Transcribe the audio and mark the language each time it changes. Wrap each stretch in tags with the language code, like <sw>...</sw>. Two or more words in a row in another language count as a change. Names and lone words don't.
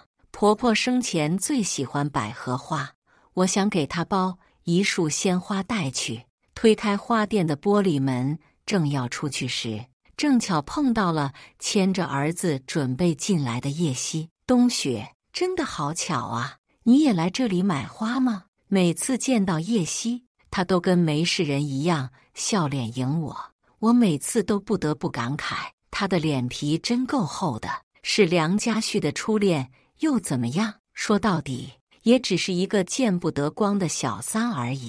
<zh>婆婆生前最喜歡百合花，我想給她包1束鮮花帶去。推開花店的玻璃門，正要出去時，正巧碰到了牽着兒子準備進來的葉希。冬雪，真的好巧啊！你也來這裡買花嗎？每次見到葉希，她都跟沒事人一樣，笑臉迎我。我每次都不得不感慨，她的臉皮真夠厚的。是梁家旭的初戀又怎麼樣？說到底，也只是一個見不得光的小三而已。</zh>